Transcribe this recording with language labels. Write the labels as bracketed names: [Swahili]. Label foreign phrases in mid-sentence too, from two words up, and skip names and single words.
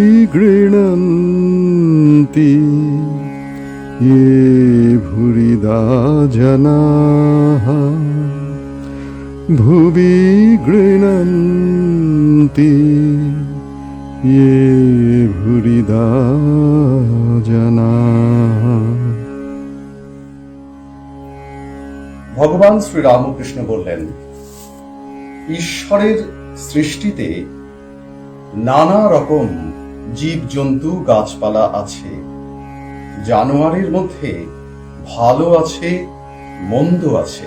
[Sanskrit] गृह्णन्ति ये भूरिदा जनाः भुवि गृह्णन्ति ये भूरिदा जनाः। [Bangla] ভগবান শ্রীরামকৃষ্ণ বললেন, ঈশ্বরের সৃষ্টিতে নানা রকম জীবজন্তু গাছপালা আছে। জানোয়ারের মধ্যে ভালো আছে, মন্দ আছে।